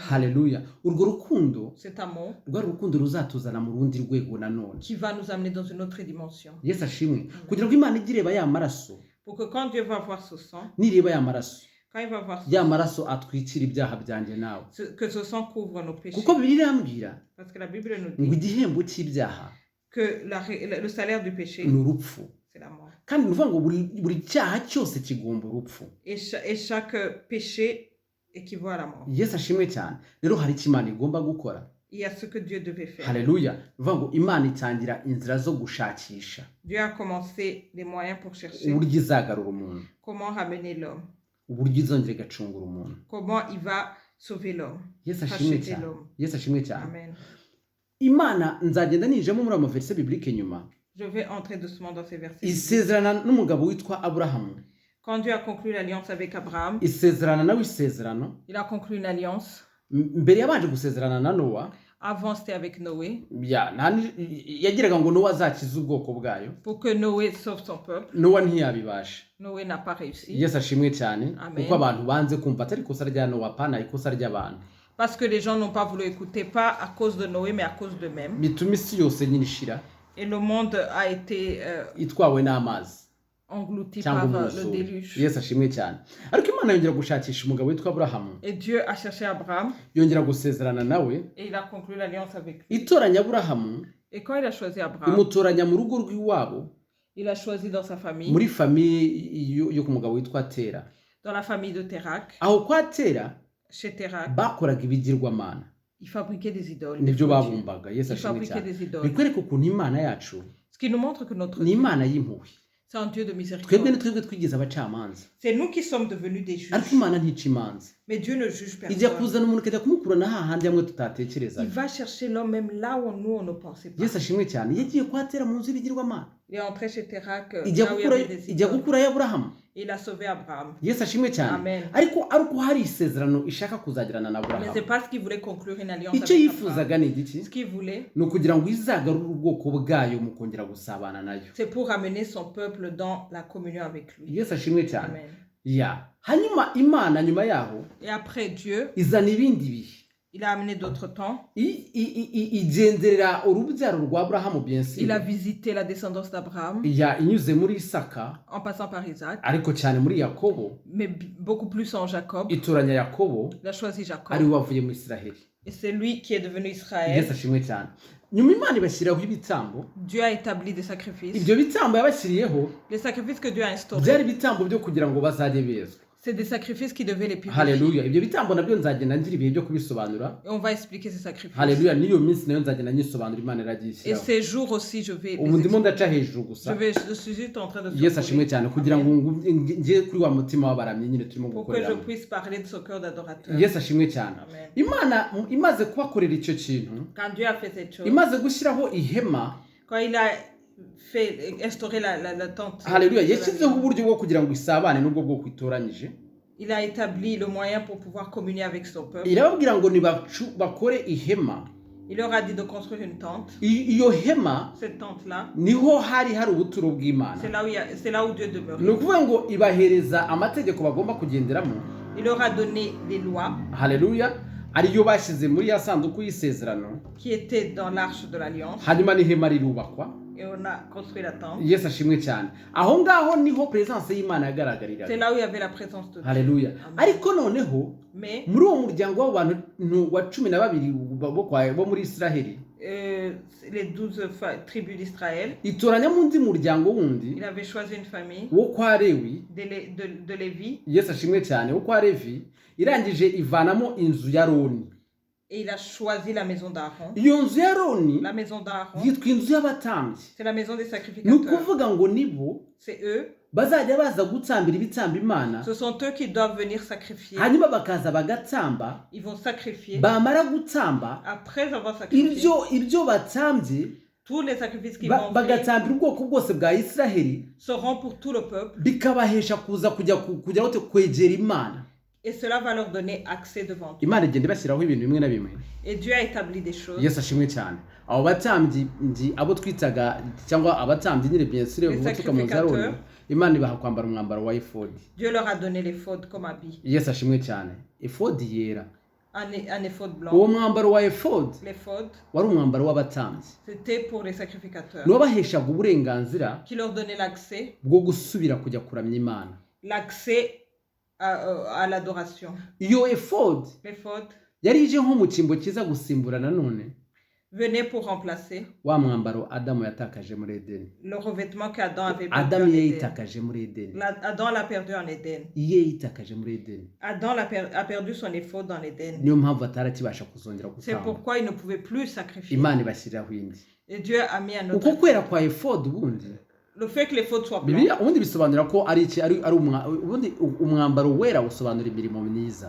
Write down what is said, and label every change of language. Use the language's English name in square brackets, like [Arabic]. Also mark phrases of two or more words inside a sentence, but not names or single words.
[Kinyarwanda] Haleluya. Urwo rukundo [French] Cet amour [Kinyarwanda] rwa rukundo ruzatuzana mu rundi rwego nanone. [French] qui va nous amener dans une autre dimension. [Kinyarwanda] Yesu ashimwe kugira ngo Imana ijye ireba ya maraso, [French] Pour que quand Dieu va voir ce sang, [Kinyarwanda] nireba ya maraso, [French] quand il va voir ce [Kinyarwanda] ya [French] sang, [Kinyarwanda] maraso atwikira ibyaha byanjye nawe. [French] que ce sang couvre nos péchés. [Kinyarwanda] Kuko Bibiliya irambwira [French] Parce que la Bible nous [Kinyarwanda] ngo [French] dit [Kinyarwanda] igihembo cy'ibyaha [French] que le salaire du péché, [Kinyarwanda] ni urupfu. [French] c'est la mort. [Kinyarwanda] Kandi ni ukuvuga ngo buri cyaha cyose kigomba urupfu. [French] Et chaque péché équivaut à la mort. [Kinyarwanda] Yesu ashimwe cyane. Rero hari icyo Imana igomba gukora. [French] Il y a ce que Dieu devait faire. [Kinyarwanda] Haleluya. Ni ukuvuga ngo Imana itangira inzira zo gushakisha [French] Dieu a commencé des moyens pour chercher [Kinyarwanda] uburyo izagarura umuntu, [French] comment ramener l'homme, [Kinyarwanda] uburyo izongera igacungura umuntu. [French] comment il va sauver l'homme, [Kinyarwanda] Yesu ashimwe [French] racheter [Kinyarwanda] cyane. [French] l'homme. [Kinyarwanda] Yesu ashimwe cyane. Amen. Imana nzagenda ninjemo muri amaverse biblique nyuma. [French] Je vais entrer doucement dans ces versets. [Kinyarwanda] Isezerana n'umugabo witwa Aburahamu. [French] Quand Dieu a conclu l'alliance avec Abraham, [Kinyarwanda] Isezerana nawe isezerano. [French] il a conclu une alliance. [Kinyarwanda] Mbere yabanje gusezerana na Nowa, [French] Avant, c'était avec Noé, [Kinyarwanda] yagiraga ngo Nowa azakize ubwoko bwayo. [French] pour que Noé sauve son peuple. [Kinyarwanda] Nowa ntiyabibasha. [French] Noé n'a pas réussi. [Kinyarwanda] Yesu ashimwe cyane Amen. kuko abantu banze kumva atari ikosa rya Nowa pana ikosa ry'abantu. [French] Parce que les gens n'ont pas voulu écouter, pas à cause de Noé, mais à cause d'eux-mêmes. [Kinyarwanda] Bituma isi yose nyine ishira [French] Et le monde a été [Kinyarwanda] itwawe n'amazi [French] englouti [Kinyarwanda] cyangwa [French] par le [Kinyarwanda] umwuzure. [French] déluge. [Kinyarwanda] Yesu ashimwe cyane. Ariko Imana yongera gushakisha umugabo witwa Aburahamu, [French] Et Dieu a cherché Abraham [Kinyarwanda] yongera gusezerana nawe, [French] et il a conclu l'alliance avec lui. [Kinyarwanda] itoranya Aburahamu, [French] Et quand il a choisi Abraham, [Kinyarwanda] imutoranya mu rugo rw'iwabo, [French] il a choisi dans sa famille, [Kinyarwanda] muri famiye yo ku mugabo witwa Tera. [French] dans la famille de Térak. [Kinyarwanda] Aho kwa Tera [French] Chez Térak, [Kinyarwanda] bakoraga ibigirwamana, [French] il fabriquait des idoles. [Kinyarwanda] nibyo [French] des faux dieux. [Kinyarwanda] babumbaga. Yesu [French] Il [Kinyarwanda] ashimwe [French] fabriquait [Kinyarwanda] cyane. [French] des idoles. [Kinyarwanda] Bikwereka ukuntu Imana yacu [French] Ce qui nous montre que notre [Kinyarwanda] ni [French] Dieu, [Kinyarwanda] Imana y'impuhwe. [French] c'est un Dieu de [Kinyarwanda] Twebwe [French] miséricorde. [Kinyarwanda] ni twebwe twigize abacamanza, [French] C'est nous qui sommes devenus des [Kinyarwanda] ariko [French] juges. [Kinyarwanda] Imana ntica imanza. [French] Mais Dieu ne juge [Kinyarwanda] Ijya [French] personne. [Kinyarwanda] kuzana umuntu ikajya kumukurana hahandi hamwe [French] Il [Kinyarwanda] tutatekerezaga. [French] va chercher l'homme même là où nous, on ne pensait pas. [Kinyarwanda] Yesu ashimwe cyane. Yagiye kwa Tera mu nzu y'ibigirwamana, [French] Il est entré chez Térak, [Kinyarwanda] ijya [French] là où il y avait des [Kinyarwanda] ijya [French] idoles. [Kinyarwanda] gukurayo Aburahamu. [French] Et il a sauvé Abraham. [Kinyarwanda] Yesu ashimwe cyane. Amen. Ariko ari uko hari isezerano ishaka kuzagirana na [French] Mais c'est [Kinyarwanda] Aburahamu. [French] parce qu'il voulait conclure une alliance [Kinyarwanda] Icyo [French] avec Abraham. [Kinyarwanda] yifuzaga ni igiki? [French] Ce qu'il voulait, [Kinyarwanda] Ni ukugira ngo izagarure ubwoko bwayo mu kongera gusabana nayo. [French] c'est pour amener son peuple dans la communion avec lui. [Kinyarwanda] Yesu ashimwe cyane. Amen. Ya. Hanyuma Imana nyuma yaho [French] Et après Dieu, [Kinyarwanda] izana ibindi bihe. [French] il a amené d'autres temps. [Kinyarwanda] Igenderera urubyaro rwa Aburahamu [French] bien sûr. Il a visité la descendance d'Abraham [Kinyarwanda] Ya inyuze muri Isaka, [French] en passant par Isaac, [Kinyarwanda] ariko cyane muri Yakobo, [French] mais beaucoup plus en Jacob. [Kinyarwanda] itoranya Yakobo [French] Il a choisi [Kinyarwanda] ari [French] Jacob. [Kinyarwanda] we wavuye mu Isiraheli. [French] Et c'est lui qui est devenu Israël. [Kinyarwanda] Yesu ashimwe cyane. Nyuma Imana ibashyiraho ibitambo. [French] Dieu a établi des sacrifices. [Kinyarwanda] Ibyo bitambo yabashyiriyeho [French] Les sacrifices que Dieu a [Kinyarwanda] byari [French] instaurés, [Kinyarwanda] ibitambo byo kugira ngo bazajye bezwa. [French] c'est des sacrifices qui devaient les purifier. [Kinyarwanda] Haleluya. Ibyo bitambo nabyo nzagenda ngira ibihe byo kubisobanura. [French] Et on va expliquer ces sacrifices. [Kinyarwanda] Haleluya. N'iyo minsi nayo nzagenda nyisobanura Imana iragiye [French] Et [Kinyarwanda] ishyiraho. [French] ces jours aussi, je vais. [Kinyarwanda] Ubu ndimo ndaca hejuru gusa. [French] Je suis juste en train de. [Kinyarwanda] Yesu ashimwe [French] survoler. [Kinyarwanda] cyane kugira ngo njye kuri wa mutima w'abaramyi nyine turimo [French] Pour que je [Kinyarwanda] gukoreramo. [French] puisse parler de ce cœur d'adorateur. [Kinyarwanda] Yesu ashimwe cyane. Amen. Imana imaze kubakorera icyo kintu, [French] Quand Dieu a fait cette chose, [Kinyarwanda] imaze gushyiraho ihema, [French] quand il a fait instaurer la tente, [Kinyarwanda] haleluya, yashyizeho uburyo bwo kugira ngo isabane n'ubwo bwo kwitoranyije. [French] il a établi le moyen pour pouvoir communier avec son peuple. [Kinyarwanda] Irababwira ngo bakore ihema. [French] Il leur a dit de construire une tente. [Kinyarwanda] Iyo hema [French] Cette tente-là, [Kinyarwanda] niho hari ubuturo bw'Imana. [French] c'est là où Dieu demeure. [Kinyarwanda] Ni ukuvuga ngo ibahereza amategeko bagomba kugenderamo. [French] Il leur a donné des lois. [Kinyarwanda] Haleluya. ariyo bashyize muri ya sanduku y'isezerano, [French] qui était dans l'arche de l'alliance, [Kinyarwanda] hanyuma n'ihema rirubakwa. [French] et on a construit la tente. [Kinyarwanda] Yesu ashimwe cyane. Aho ngaho niho presence y'Imana [French] C'est [Kinyarwanda] yagaragariraga. [French] là où il y avait la présence de Dieu. [Kinyarwanda] Haleluya. Amen. Ariko noneho [French] Mais [Kinyarwanda] muri uwo muryango w'abantu wa 12 bo muri Israheli, [French] les 12 tribus d'Israël, [Kinyarwanda] itoranya mu ndi muryango wundi [French] il avait choisi une famille [Kinyarwanda] wo kwa Lewi. [French] de Lévi, [Kinyarwanda] Yesu ashimwe cyane, wo kwa Levi, irangije ivanamo inzu ya Roni. [French] et il a choisi la maison d'Aaron. [Kinyarwanda] Iyo nzu ya Roni [French] La maison d'Aaron, [Kinyarwanda] yitwa inzu y'abatambyi. [French] c'est la maison des [Kinyarwanda] Ni [French] sacrificateurs. [Kinyarwanda] ukuvuga ngo nibo [French] C'est eux, [Kinyarwanda] bazajya baza gutsambira ibitamba Imana, [French] ce sont eux qui doivent venir sacrifier. [Kinyarwanda] hanyuma bakaza bagatsamba. [French] Ils vont sacrifier. [Kinyarwanda] Bamara gutsamba [French] Après avoir sacrifié, [Kinyarwanda] ibyo batsambye, [French] tous les sacrifices qu'ils vont faire [Kinyarwanda] bagatsambira ubwoko bwose bwa Israheli, [French] seront pour tout le peuple, [Kinyarwanda] bikabahesha kuza kujya kwegera Imana. [French] et cela va leur donner accès devant Dieu. [Kinyarwanda] Imana igenda ibashyiraho ibintu bimwe na bimwe. [French] Et Dieu a établi des choses. [Kinyarwanda] Yesu ashimwe cyane. Abo batambyi abo twitaga cyangwa abatambyi nyine [French] bien sûr [Kinyarwanda] ubutuka mu Zaroni, Imana ibaha kwambara umwambaro wa efodi. [French] Dieu leur a donné l'éphod comme habit, [Kinyarwanda] Yesu ashimwe cyane. Efodi yera. [French] un éphod [Kinyarwanda] Uwo [French] blanc. [Kinyarwanda] mwambaro wa efodi [French] L'éphod, [Kinyarwanda] wari umwambaro w'abatambyi. [French] c'était pour les sacrificateurs, [Kinyarwanda] Niwo baheshaga uburenganzira [French] qui leur donnait l'accès, [Kinyarwanda] bwo gusubira kujya kuramya Imana. [French] l'accès à l'adoration. [Kinyarwanda] Iyo efodi [French] L'éphod [Kinyarwanda] yari ije nko mu cyimbo kiza gusimbura nanone [French] venait pour remplacer [Kinyarwanda] wa mwambaro Adamu yatakaje muri Edeni. [French] le revêtement qu'Adam avait perdu [Kinyarwanda] Adamu [French] en Éden. [Kinyarwanda] yayitakaje muri Edeni. [French] Adam l'a perdu en Éden. [Kinyarwanda] Iye yitakaje muri Edeni. [French] Adam a perdu son éphod dans l'Éden. [Kinyarwanda] Niyo mpamvu atarakibasha kuzongera [French] C'est [Kinyarwanda] gutamba. [French] pourquoi il ne pouvait plus sacrifier. [Kinyarwanda] Imana ibashyiriraho indi. [French] Et Dieu a mis un [Kinyarwanda] Uko [French] autre. [Kinyarwanda] kwera kwa efodi ubundi [French] Le fait que l'éphod soit blanc, [Kinyarwanda] Bibiliya ubundi bisobanura ko ari iki ari ubundi umwambaro wera usobanura imirimo myiza.